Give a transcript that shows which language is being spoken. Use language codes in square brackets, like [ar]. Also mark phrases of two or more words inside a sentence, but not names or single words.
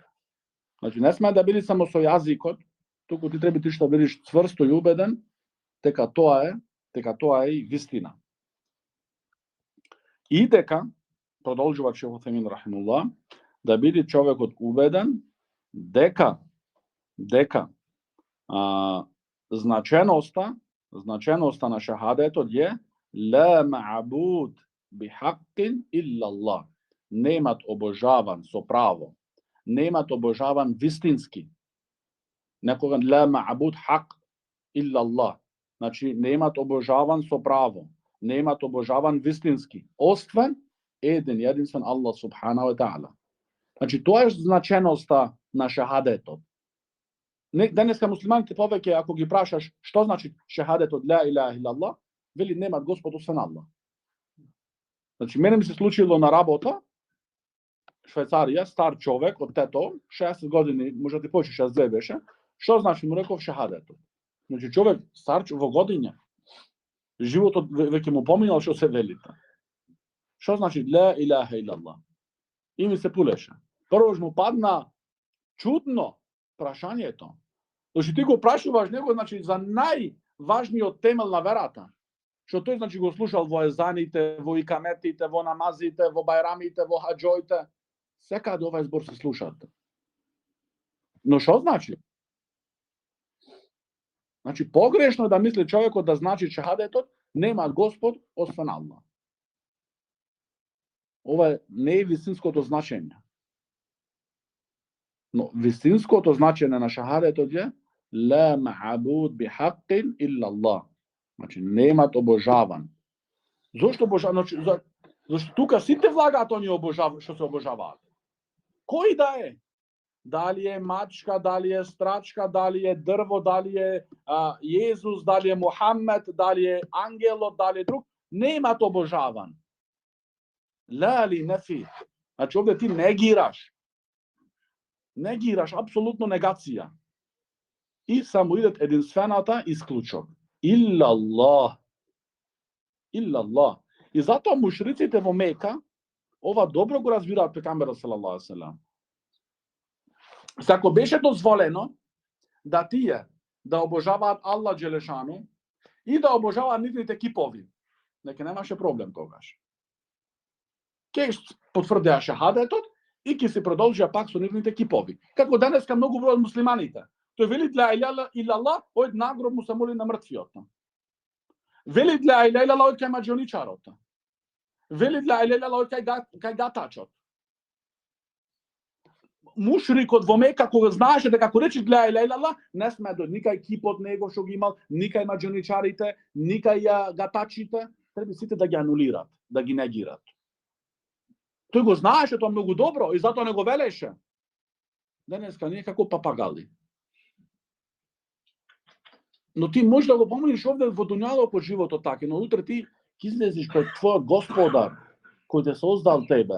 [mk] Значи не сме да биде само со јазикот, туку ти треба да бидеш цврсто и убеден дека тоа е и вистина. И дека продолжува Шейх Утхаймин рахимуллах, да биде човекот убеден дека значеноста на шахадетот е [ar] لا معبود بحق إلا الله. [mk] Немат обожаван со право, немат обожаван вистински. [ar] Некога لا معبود حق إلا الله. [mk] Значи немат обожаван со право, немат обожаван вистински, освен еден единствен [ar] الله سبحانه وتعالى. [mk] Значи тоа е значеноста на шахадетот. Денеска муслиманите повеќе, ако ги прашаш што значи шахадетот [ar] لا إله إلا الله, [mk] вели немат Господ освен Аллах. Значи мене ми се случило на работа, Швајцарија, стар човек од тето, 60 години, може да повеќе 62 беше, што значи му реков шахадетот. Значи човек стар во години, животот веќе му поминал што се велите. Што значи [ar] لا إله إلا الله? [mk] И ми се пулеше. Првош му падна чудно прашањето. Значи ти го прашуваш него, значи за најважниот темел на верата. Што тој значи го слушал во езаните, во икаметите, во намазите, во бајрамите, во хаџоите. Секаде овај збор се слушат. Но што значи? Значи погрешно е да мисли човекот да значи шахадетот нема Господ освен Аллах. Ова не е вистинското значење. Но вистинското значење на шахадетот е [ar] لا معبود بحق إلا الله. [mk] Значи немат обожаван. Зошто обожаван? Зашто тука сите влагаат они што се обожаваат. Кој да е? Дали е мачка, дали е страчка, дали е дрво, дали е Језус, дали е Мухамед, дали е ангелот, дали е друг, немат обожаван. [ar] لا للنفي. [mk] Значи овде ти негираш. Негираш, апсолутно негација. И само идет единствената исклучок. [ar] إلا الله. إلا الله. [mk] И затоа мушриците во Мека ова добро го разбираат пекамберот [ar] صلى الله عليه وسلم. [mk] Ако беше дозволено да тие да обожаваат [ar] الله جل شأنه [mk] и да обожаваат нивните кипови, нека немаше проблем тогаш. Ке потврдеа шахадетот и ќе се продолжија пак со нивните кипови. Како денеска многу број од муслиманите. Тој вели [ar] لا إله إلا الله, [mk] од нагроб му се моли на мртвиот. Вели [ar] لا إله إلا الله [mk] од кај маџоничарот. Вели [ar] لا إله إلا الله [mk] од кај гатачот. Мушрикот во Мека кога знаеше дека ако рече [ar] لا إله إلا الله, [mk] не сме до никај кипот него што ги имал, никај маџоничарите, никај гатачите, треба сите да ги анулираат, да ги негираат. Тој го знаеше тоа многу добро и затоа не го велеше. Денеска ние како папагали. Но ти можеш да го помниш овде во дуњалокот животот така, но утре ти ќе излезеш кај твојот Господар кој те создал тебе.